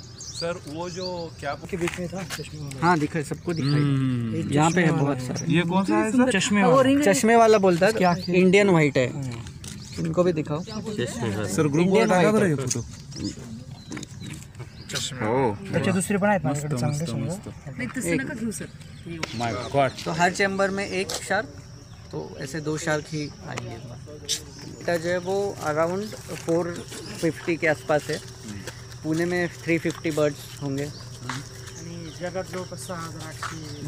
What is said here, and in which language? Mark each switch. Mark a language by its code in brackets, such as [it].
[hi] Sir वो जो क्या के बीच में था चश्मे वाला। हाँ दिखाई, सबको दिखाई, यहाँ पे है बहुत सारे। ये कौन सा है सर? चश्मे वाला बोलता है क्या? इंडियन वाइट है, इनको भी दिखाओ [mr] सर। ग्रुप वर टाका बरं हे फोटो। त्याचे दुसरे पण आहेत माझ्याकडे चांगले समजा। नाही तसं नका घेऊ सर. [en] My God. [hi] तो हर चैम्बर में एक शार्क, तो ऐसे 2 शार्क ही आएंगे। तो जो है वो अराउंड 450 के आसपास है। पुणे में 350 बर्ड्स होंगे। [mr] आणि जगात जवळपास 6,800